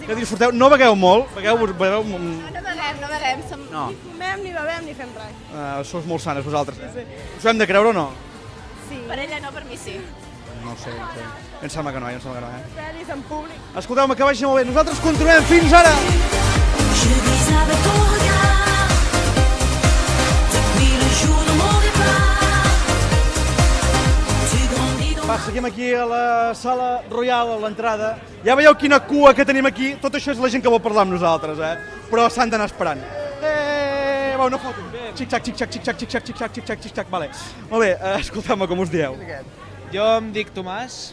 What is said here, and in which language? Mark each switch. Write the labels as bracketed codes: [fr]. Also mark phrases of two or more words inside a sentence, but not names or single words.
[ca] Que disfruteu, no begueu molt, begueu... No beguem. No. Ni fumem, ni bevem, ni fem res. Sou molt sanes, vosaltres, Us ho hem de creure o no? Sí. Per ella no, per mi sí. No ho sé. Em sembla que no, Pel·lis en públic. Escolteu-me, que vagi molt bé. Nosaltres continuem. Fins ara! [fr] Je vis avec ton regard depuis le jour de mon départ. Tu grandis dans [ca] Va, seguim aquí a la sala Royal, a l'entrada. Ja veieu quina cua que tenim aquí? Tot això és la gent que vol parlar amb nosaltres, Però s'han d'anar esperant. Va, una foto. Xic-xac. Vale. Molt bé, escolteu-me, com us dieu? Jo em dic Tomàs.